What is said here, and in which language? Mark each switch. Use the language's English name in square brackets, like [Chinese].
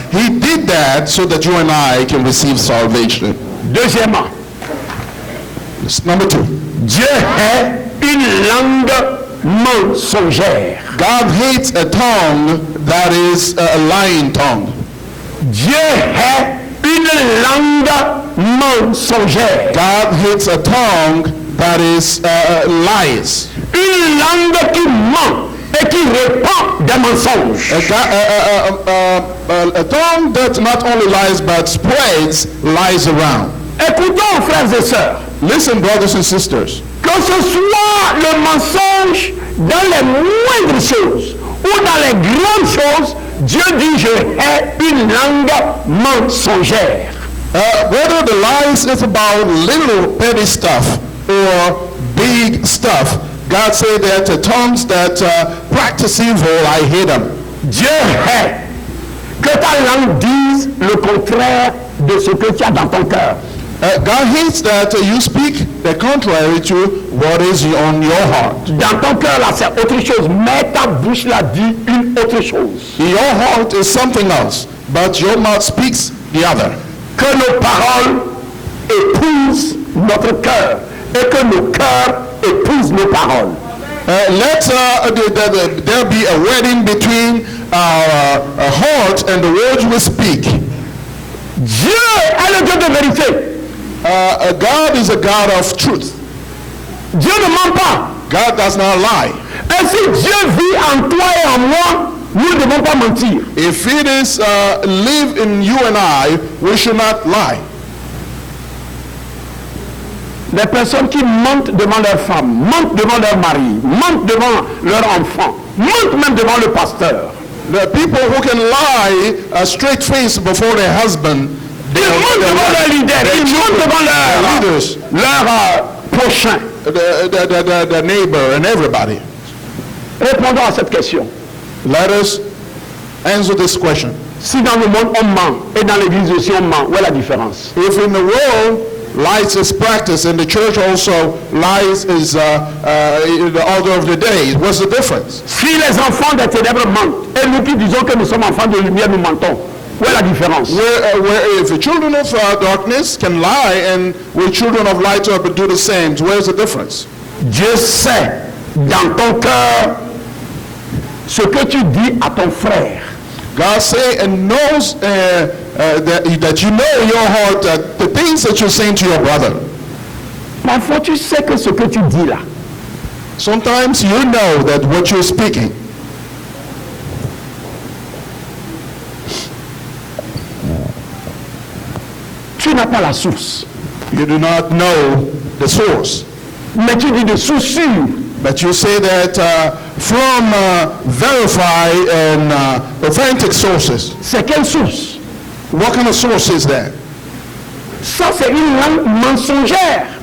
[English] He did that so that you and I can receive salvation. [French] Deuxièmement, [English] number 2. [French] Dieu est une langue mensongère. [English] God hates a tongue that is a lying tongue. [French] Dieu est une langue mensongère. [English] God hates a tongue that is lies. [French] Une langue qui ment et qui répand des mensonges. [English] A tongue that not only lies but spreads lies around. [French] Écoutons, frères et sœurs. [English] Listen, brothers and sisters. [French] Que ce soit le mensonge dans les moindres choses ou dans les grandes choses, Dieu dit je hais une langue mensongère. [English] Whether the lies is about little petty stuff or big stuff, God said that the tongues that practice evil, I hate them. [French] Dieu hait que ta langue dise le contraire de ce que tu as dans ton cœur. [English] God hates that you speak the contrary to what is on your heart. [French] Dans ton cœur là c'est autre chose, mais ta bouche là dit une autre chose. [English] Your heart is something else, but your mouth speaks the other. [French] Que nos paroles épousent notre cœur et que nos cœurs épousent nos paroles. [English] Let there be a wedding between our heart and the words we speak. [French] Dieu est le Dieu de vérité. [English] God is a God of truth. [French] Dieu ne ment pas. [English] God does not lie. [French] Et si Dieu vit en toi et en moi, nous ne devons pas mentir. [English] If it is live in you and I, we should not lie. [French] Les personnes qui mentent devant leur femme, mentent devant leur mari, mentent devant leur enfant, mentent même devant le pasteur. [English] The people who can lie straight face before their husband, [French] ils mentent devant leur leader, ils mentent devant leur prochain. [English] The neighbor and everybody. [French] Répondons à cette question. [English] Let us answer this question. [French] Si dans le monde on ment et dans l'église aussi on ment, où est la différence? [English] If in the world lies is practiced and the church also lies is the order of the day, what's the difference? [French] Si les enfants des ténèbres mentent et nous qui disons que nous sommes enfants de lumière nous mentons, où est la différence? [English] Where if the children of darkness can lie and we children of light do the same, where's the difference? [French] Dieu sait dans ton cœur ce que tu dis à ton frère. [English] God say and knows that you know in your heart that the things that you're saying to your brother. [French] Parfois tu sais que ce que tu dis là. [English] Sometimes you know that what you're speaking. [French] Tu n'as pas la source. [English] You do not know the source. [French] Mais tu dis de source sûre. [English] But you say that from verified and authentic sources. [French] C'est quelle source? [English] What kind of source is that? [French] Ça c'est une langue mensongère.